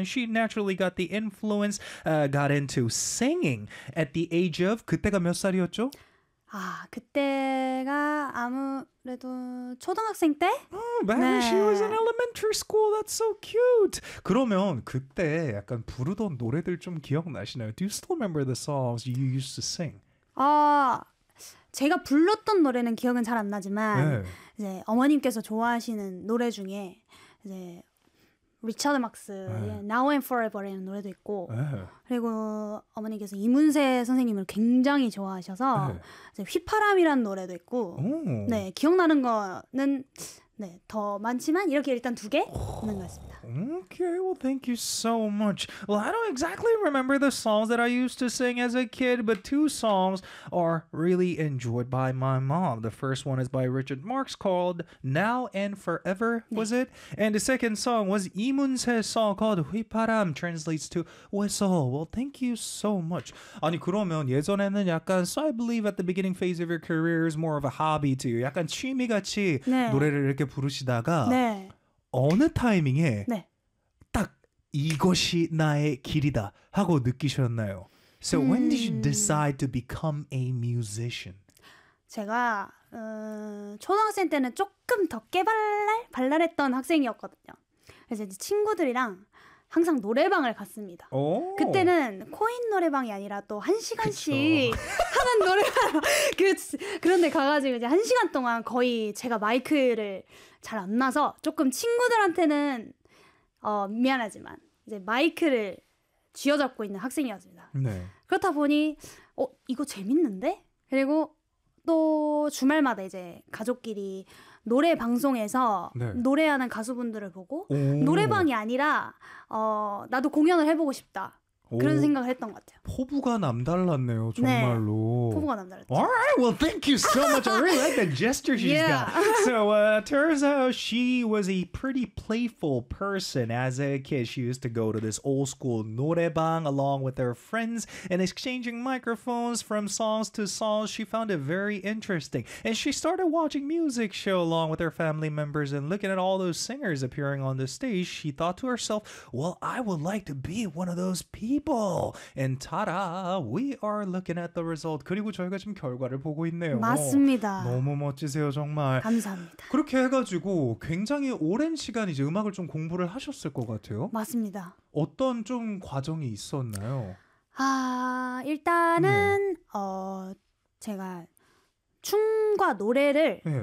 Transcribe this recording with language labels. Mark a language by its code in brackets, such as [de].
[en] And she naturally got the influence, got into singing at the age of [ko] 그때가 몇 살이었죠? 아, 그때가 아무래도 초등학생 때? [en] Oh, man, 네. she was in elementary school. That's so cute. [ko] 그러면 그때 약간 부르던 노래들 좀 기억나시나요? [en] Do you still remember the songs you used to sing? [ko] 제가 불렀던 노래는 기억은 잘 안 나지만 네. 이제 어머님께서 좋아하시는 노래 중에 이제 리처드 막스의 네. Now and Forever라는 노래도 있고 네. 그리고 어머니께서 이문세 선생님을 굉장히 좋아하셔서 네. 이제 휘파람이라는 노래도 있고 네, 기억나는 거는 네, 더 많지만 이렇게 일단 두 개 있는 것 같습니다. [en] Okay, well, thank you so much. Well, I don't exactly remember the songs that I used to sing as a kid, but two songs are really enjoyed by my mom. The first one is by Richard Marx called Now and Forever, was 네. it? And the second song was 이문세's song called 휘파람, translates to whistle. Well, thank you so much. [ko] 아니, 그러면 예전에는 약간, [en] so I believe at the beginning phase of your career is more of a hobby to you. [ko] 약간 취미같이 네. 노래를 이렇게 부르시다가 네. 어느 타이밍에 네. 딱 이것이 나의 길이다 하고 느끼셨나요? [en] So when did you decide to become a musician? [ko] 제가 초등학생 때는 조금 더 발랄했던 학생이었거든요. 그래서 친구들이랑 항상 노래방을 갔습니다. 오. 그때는 코인 노래방이 아니라 또 한 시간씩 하는 노래방 그런데 가가지고 이제 한 시간 동안 거의 제가 마이크를 잘 안 놔서 조금 친구들한테는 미안하지만 이제 마이크를 쥐어잡고 있는 학생이었습니다. 네. 그렇다 보니 이거 재밌는데? 그리고 또 주말마다 이제 가족끼리 노래 방송에서 네. 노래하는 가수분들을 보고 노래방이 아니라 나도 공연을 해보고 싶다 그런 생각을 했던 것 같아요. 포부가 남달랐네요, 정말로. 네, 포부가 남달랐죠. [en] Alright, well, thank you so much. I really like the gesture she's yeah. got. So, turns out she was a pretty playful person as a kid. She used to go to this old school 노래방 along with her friends and exchanging microphones from songs to songs. She found it very interesting. And she started watching music show along with her family members and looking at all those singers appearing on the stage. She thought to herself, well, I would like to be one of those people. And ta-da, we are looking at the result. [ko] 그리고 저희가 지금 결과를 보고 있네요. 맞습니다. 너무 멋지세요, 정말. 감사합니다. 그렇게 해가지고 굉장히 오랜 시간 이제 음악을 좀 공부를 하셨을 것 같아요. 맞습니다. 어떤 좀 과정이 있었나요? 일단은 네. 제가 춤과 노래를 네.